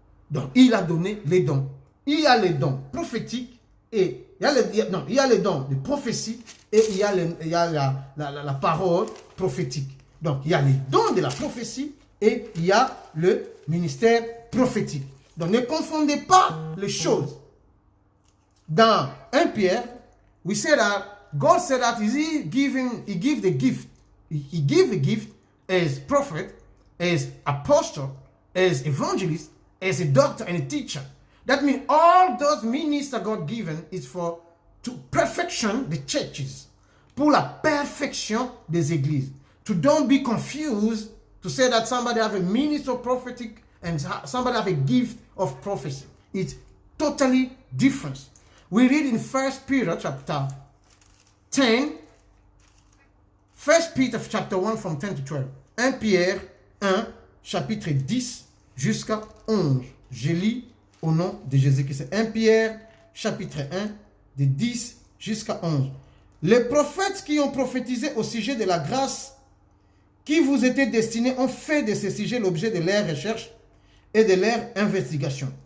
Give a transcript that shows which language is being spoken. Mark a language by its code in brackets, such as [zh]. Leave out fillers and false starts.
[fr] Donc, il a donné les dons. Il y a les dons prophétiques et il y a les dons de prophétie et il y a la parole prophétique. Donc, il y a les dons de la prophétie et il y a le ministère prophétique. Donc, ne confondez pas les choses. Dans 1 Pierre, [en] we say that God said that he give the gift. He gave the gift as prophet, as apostle, as evangelist, as a doctor and a teacher. That means all those ministers God given is to perfection the churches. [fr] Pour la perfection des églises. [en] To don't be confused to say that somebody have a minister of prophetic and somebody have a gift of prophecy. It's totally different. We read in 1 Peter chapter 10, 1 Peter chapter 1 from 10 to 12. [fr] 1 Pierre 1, chapitre 10 jusqu'à 11. Je lis au nom de Jésus-Christ. 1 Pierre chapitre 1, de 10 jusqu'à 11. Les prophètes qui ont prophétisé au sujet de la grâce qui vous était destinée ont fait de ce sujet l'objet de leurs recherches et de leurs investigations.